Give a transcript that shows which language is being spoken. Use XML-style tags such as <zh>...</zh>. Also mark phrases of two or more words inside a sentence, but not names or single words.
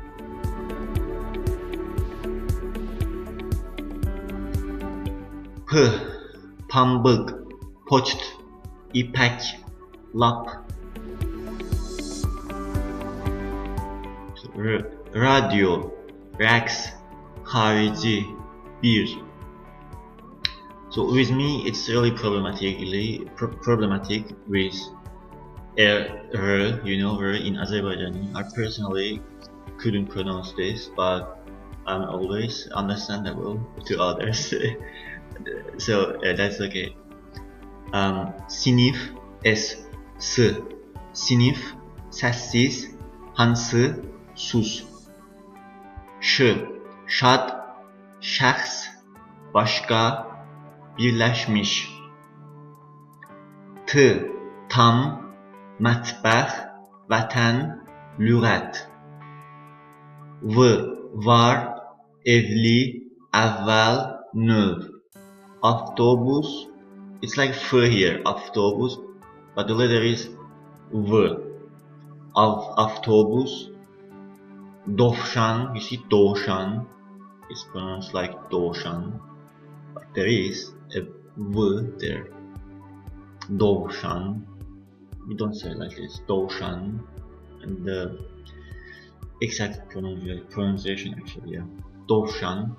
<az>P, pambıq, poçt, ipək, lap. Radio, raks, xarici, bir.</az> <en>So with me, it's really problematic with r, you know, r in Azerbaijani. I personally couldn't pronounce this, but I'm always understandable to others. So that's okay.</en> <az>Sinif, s, sinif, sessiz, hansı, sus. Şad, şəxs, başqa, birləşmiş. Tam, mətbəx, vətən, lüğət. Var, evli, əvvəl, növ. Avtobus,</az> <en>it's like f here, avtobus, but the letter is v.</en> <az>Avtobus, dovşan,</az> <en>you see dovşan, it's pronounced like dovşan, but there is a v there. Dovşan, we don't say it like this, dovşan, and the exact pronunciation actually, yeah, dovşan.</en>